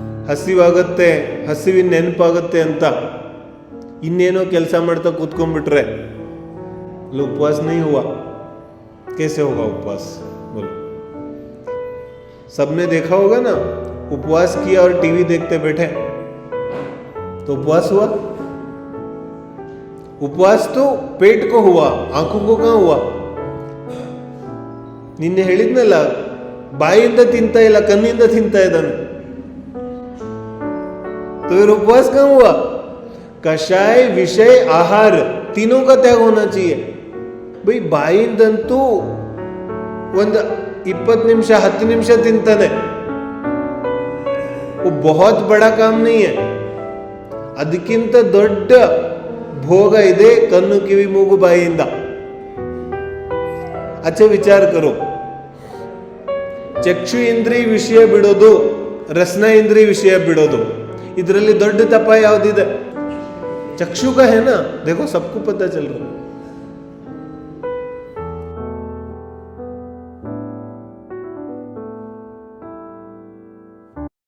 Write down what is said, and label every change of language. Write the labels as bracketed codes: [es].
[kn] ಹಸಿವಾಗತ್ತೆ, ಹಸಿವಿನ ನೆನಪಾಗತ್ತೆ ಅಂತ ಇನ್ನೇನೋ ಕೆಲಸ ಮಾಡ್ತಾ ಕೂತ್ಕೊಂಡ್ಬಿಟ್ರೆ [hi] उपवास नहीं हुआ, कैसे होगा उपवास? बोलो। सबने देखा होगा ना, उपवास किया और टीवी देखते बैठे तो उपवास हुआ? उपवास तो पेट को हुआ, आंखों को कहां हुआ? [kn] ನಿನ್ನೆ ಹೇಳಿದ್ನಲ್ಲ, ಬಾಯಿಯಿಂದ ತಿಂತಾ ಇಲ್ಲ, ಕಣ್ಣಿಂದ ತಿಂತಾ ಇದ್ದಾನೆ. [hi] तो फिर उपवास कहां हुआ? कषाय, विषय, आहार तीनों का त्याग होना चाहिए. [kn] भाई ಬಾಯಿಂದಂತೂ ಒಂದು 20 ನಿಮಿಷ 10 ನಿಮಿಷ ತಿಂತಾನೆ, [hi] वो बहुत बड़ा काम नहीं है. [kn] ಅದಕ್ಕಿಂತ ದೊಡ್ಡ ಭೋಗ ಇದೆ ಕಣ್ಣು, ಕಿವಿ, ಮೂಗು, ಬಾಯಿಯಿಂದ. [hi] अच्छा विचार करो, [kn] ಚಕ್ಷು ಇಂದ್ರಿಯ ವಿಷಯ ಬಿಡೋದು, ರಸನ ಇಂದ್ರಿಯ ವಿಷಯ ಬಿಡೋದು, ಇದರಲ್ಲಿ ದೊಡ್ಡ ತಪ ಯಾವ್ದಿದೆ? [hi] चक्षु का है ना, देखो सबको पता चल रहा है.